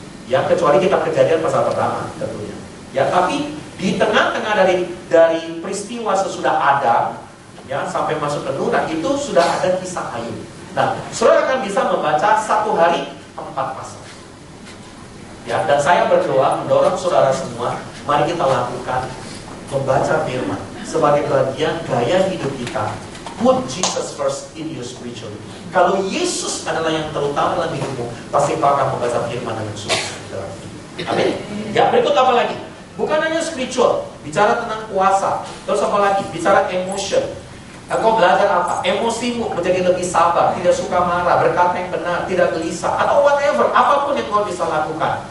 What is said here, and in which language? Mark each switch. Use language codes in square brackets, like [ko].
[id] Ya, kecuali kitab Kejadian pasal pertama tentunya. Ya, tapi di tengah-tengah dari peristiwa sesudah Adam, ya sampai masuk ke Nuh, itu sudah ada kisah Ayub. Nah, saudara akan bisa membaca 1 hari 4 pasal. Ya, dan saya berdoa mendorong saudara semua, mari kita lakukan membaca firman sebagai bagian gaya hidup kita. [en] Put Jesus first in your spiritual life. [id] Kalau Yesus adalah yang terutama dalam hidupmu, pasti kau akan membaca firman dengan sungguh. Amin. Ya, berikut apa lagi? Bukan hanya spiritual, bicara tentang kuasa. Terus apa lagi? Bicara emotion. Engkau belajar apa? Emosimu menjadi lebih sabar, tidak suka marah, berkata yang benar, tidak gelisah, atau whatever, apapun yang kau bisa lakukan.